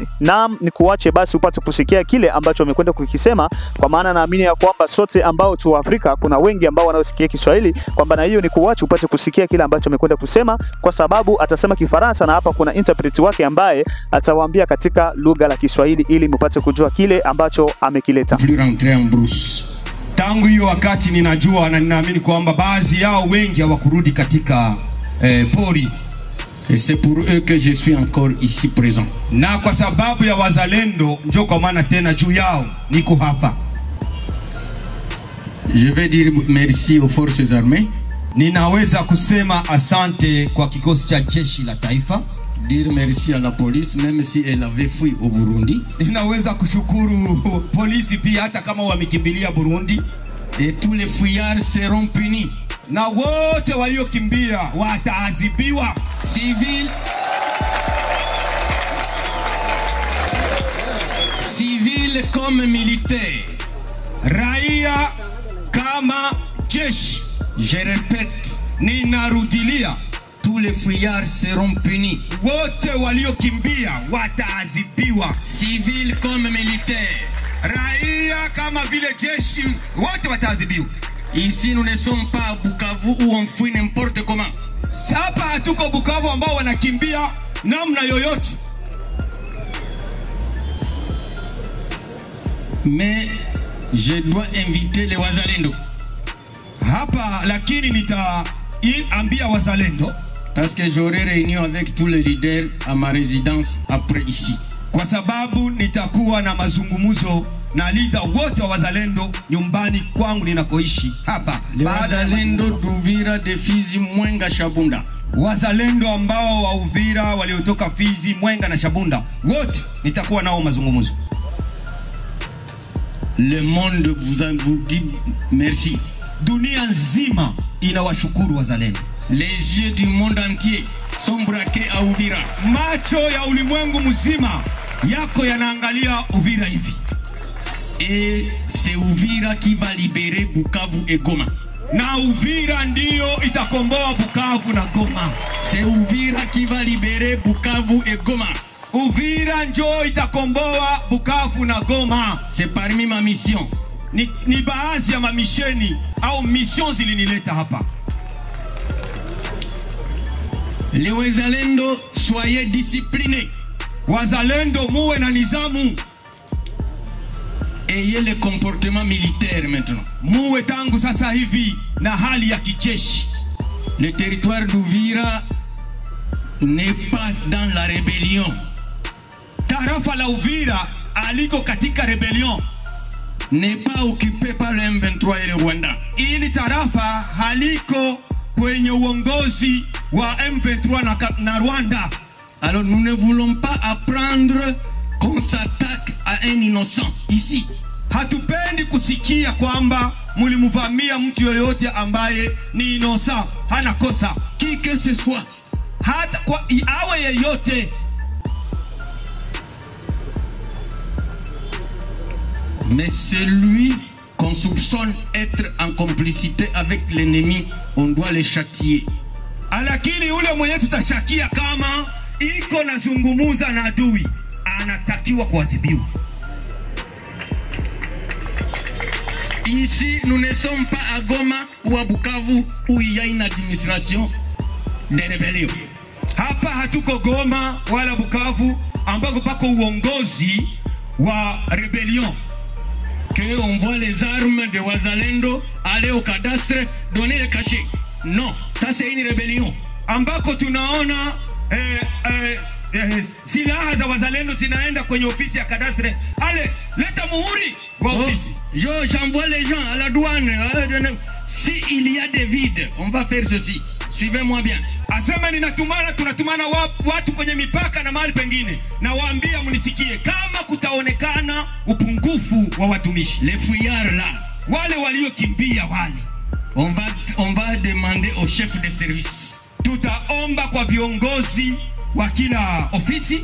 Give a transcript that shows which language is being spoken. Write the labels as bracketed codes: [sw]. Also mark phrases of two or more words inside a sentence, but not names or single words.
[sw] Naam, nikuache basi upate kusikia kile ambacho amekwenda kukisema, kwa maana naamini ya kwamba sote ambao tu Afrika kuna wengi ambao wanaosikia Kiswahili, kwamba na hiyo nikuache upate kusikia kile ambacho amekwenda kusema, kwa sababu atasema Kifaransa na hapa kuna interpret wake ambaye atawaambia katika lugha la Kiswahili ili mpate kujua kile ambacho amekileta. Tangu hiyo wakati ninajua na ninaamini kwamba baadhi yao wengi hawakurudi katika pori. [fr] Et c'est pour eux que je suis encore ici présent. [sw] Na kwa sababu ya wazalendo njoo kwa maana tena juu yao niko hapa. [fr] Je vais dire merci aux forces armées. [sw] Ninaweza kusema asante kwa kikosi cha jeshi la taifa. [fr] Dire merci à la police même si elle avait fui au Burundi. [sw] Ninaweza kushukuru polisi pia hata kama wamekimbilia Burundi. [fr] Et tous les fuyards seront punis. [sw] Na wote waliokimbia wataadhibiwa. [fr] Civil comme militaire. [sw] Raia kama jeshi. [fr] Je répète, [sw] ninarudilia, [fr] tous tous les fuyards seront punis. [sw] Wote waliokimbia wataadhibiwa, [fr] Civils comme militaires. [sw] raia kama vile jeshi, wote wataadhibiwa. [fr] Ici, nous ne sommes pas à Bukavu où on fuit n'importe comment. [sw] Hapa hatuko Bukavu ambao wanakimbia namna yoyote. [fr] Mais je dois inviter les Wazalendo. [sw] Hapa lakini nitaambia wazalendo, [fr] Parce que j'aurai réunion avec tous les leaders à ma résidence après ici. [sw] kwa sababu nitakuwa na mazungumzo na leader wote wa wazalendo nyumbani kwangu ninakoishi hapa. [fr] Les Wazalendo d'Uvira, de Fizi, Mwenga, Shabunda. [sw] Wazalendo ambao wa Uvira waliotoka Fizi, Mwenga na Shabunda, wote nitakuwa nao mazungumzo. [fr] Le monde vous dit merci. [sw] Dunia nzima inawashukuru wazalendo. [fr] Les yeux du monde entier sont braqués à Uvira. [sw] Macho ya ulimwengu mzima yako yanaangalia Uvira hivi. [fr] Et c'est Uvira qui va libérer Bukavu et Goma. [sw] Na Uvira ndio itakomboa Bukavu na Goma. [fr] C'est Uvira qui va libérer Bukavu et Goma. [sw] Uvira ndio itakomboa Bukavu na Goma. [fr] C'est parmi ma mission. [sw] Ni baadhi ya mamisheni au mission zilinileta hapa. [fr] Les Wazalendo, soyez disciplinés. [sw] Wazalendo muwe na nizamu. [fr] Ayez le comportement militaire maintenant. [sw] Muwe tangu sasa hivi na hali ya kijeshi. [fr] Le territoire d'Uvira n'est pas dans la rébellion. [sw] Tarafa la Uvira aliko katika rebellion. [fr] N'est pas occupé par le M23 et le Rwanda. [sw] Ili tarafa haliko kwenye uongozi wa M23 na Rwanda. [fr] Alors nous ne voulons pas apprendre qu'on s'attaque à un innocent ici. [sw] Hatupendi kusikia kwamba mulimuvamia mtu yoyote ambaye ni innocent, hana kosa. [fr] Qui que ce soit. [sw] Hata kwa awe yeyote. [fr] Mais celui qu'on soupçonne être en complicité avec l'ennemi, on doit le châtier. [sw] Lakini ule mwenye tutashakia kama iko nazungumuza na adui, anatakiwa kuadhibiwa. [fr] Ici, nous ne sommes pas à Goma ou à Bukavu où il y a une administration de rébellion. [sw] Hapa hatuko Goma wala Bukavu ambako pako uongozi wa rebellion. [fr] Que on voit les armes de Wazalendo aller au cadastre, donner le cachet. Non, ça c'est une rébellion. [sw] Ambako tunaona silaha za wazalendo zinaenda kwenye ofisi ya kadastre. Ale, leta muhuri wa ofisi. [fr] J'envoie les gens à la douane. Si il y a des vides, on va faire ceci. Suivez-moi bien. [sw] Asema tunatumana watu kwenye mipaka na mahali pengine. Na waambia munisikie kama kutaonekana upungufu wa watumishi. [fr] Les fuyards là. [sw] Wale waliokimbia wale. [fr] On va demander au chef de service. [sw] Tutaomba kwa viongozi wa kila ofisi